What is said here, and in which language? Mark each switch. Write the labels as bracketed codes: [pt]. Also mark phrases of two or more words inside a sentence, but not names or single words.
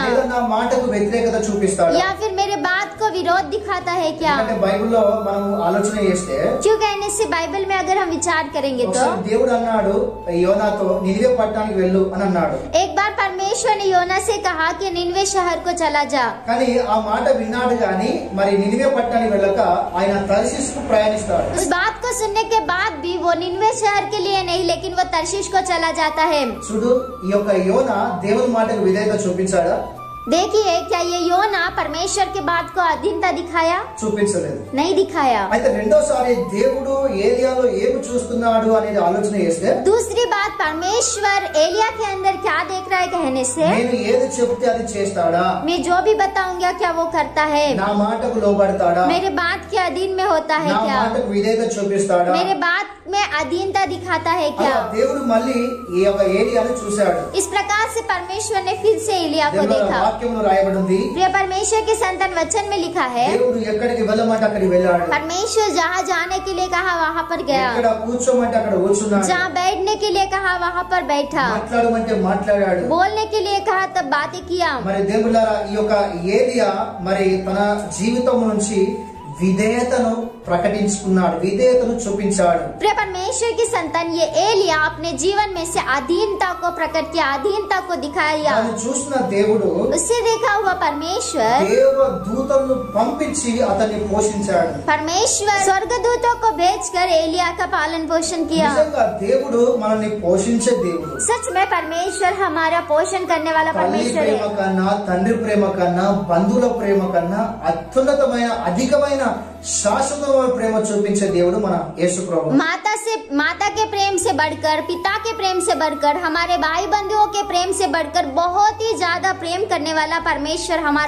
[te] లేదా నా మాటకు వ్యతిరేకత చూపిస్తాడా? [hi] या फिर मेरे बात को विरोध दिखाता है क्या? [te] అంటే బైబిల్లో మనం ఆలోచన చేస్తే [hi] क्यों कहने से बाइबल में अगर हम विचार करेंगे तो [te] ఒకసారి దేవుడు అన్నాడు యోనాతో నినివే పట్టణానికి వెళ్ళు అని అన్నాడు. [hi] एक बार परमेश्वर ने योना से कहा कि निनवे शहर को चला जा. [te] కానీ ఆ మాట విన్నాడు గాని మరి నినివే పట్టణానికి వెళ్ళక ఆయన తర్షీషుకు ప్రయాణిస్తాడు. [hi] उस बात को सुनने के बाद भी वो निनवे शहर के लिए नहीं लेकिन वो तरशीश को चला जाता है. [te] చూడు ఈ యొక్క యోనా దేవుని మాటకు విధేయత చూపించాడా? [hi] देखिए क्या ये योना परमेश्वर के बात को अधीनता दिखाया? [te] చూపించలేదు. [hi] नहीं दिखाया. [te] అయితే రెండోసారి దేవుడు ఏలియాలో ఏమి చూస్తున్నాడు అనేది ఆలోచన చేస్తే [hi] दूसरी बात परमेश्वर एलिया के अंदर क्या देख रहा है कहने से [te] నేను ఏది చెప్తే అది చేస్తాడా? [hi] मैं जो भी बताऊंगा क्या वो करता है? [te] నా మాటకు లోబడతాడా? [hi] मेरे बात के अधीन में होता है [te] నా [hi] क्या? [te] మాటకు విధేయత చూపిస్తాడా? [hi] मेरे बात में अधीनता दिखाता है क्या? [te] అలా దేవుడు మళ్ళీ ఈ యొక్క ఏలియాను చూశాడు. [hi] इस प्रकार से परमेश्वर ने फिर से एलिया को [te] దేవుని [hi] देखा. [te] వాక్యంలో రాయబడి ఉంది. [hi] प्रिय परमेश्वर के संतान वचन में लिखा है [te] దేవుడు ఎక్కడికి వెళ్ళమంటే అక్కడికి వెళ్ళాడు. [hi] परमेश्वर जहाँ जाने के लिए कहा वहाँ पर गया, [te] ఎక్కడ కూర్చోమంటే అక్కడ కూర్చున్నాడు. [hi] जहाँ बैठने के लिए कहा वहाँ पर बैठा, [te] మాట్లాడమంటే మాట్లాడాడు. [hi] बोलने के लिए कहा तब बातें किया. [te] మరి దేవులారా ఈ యొక్క ఏలియా మరి తన జీవితం నుంచి విధేయతను ప్రకటించుకున్నాడు, విధేయతను చూపించాడు. [hi] प्रिय परमेश्वर की संतान ये एलिया अपने जीवन में से अधीनता को प्रकट किया, अधीनता को दिखाया. [te] దాన్ని చూసిన దేవుడు [hi] उससे देखा हुआ परमेश्वर [te] దేవ దూతలను పంపించి అతన్ని పోషించాడు. [hi] परमेश्वर स्वर्गदूतों को भेजकर एलिया का पालन पोषण किया. [te] నిజంగా దేవుడు మనల్ని పోషించే దేవుడు. [hi] सच में परमेश्वर हमारा पोषण करने वाला [te] తల్లి [hi] परमेश्वर [te] ప్రేమ [hi] है. [te] కన్నా, తండ్రి ప్రేమ కన్నా, బంధువుల ప్రేమ కన్నా అత్యున్నతమైన అధికమైన శాశ్వతమైన ప్రేమ చూపించే దేవుడు మన యేసు ప్రభు. [hi] माता के प्रेम से बढ़कर, पिता के प्रेम से बढ़कर, हमारे भाई बंधुओं के प्रेम से बढ़कर बहुत ही ज्यादा प्रेम करने वाला परमेश्वर हमारा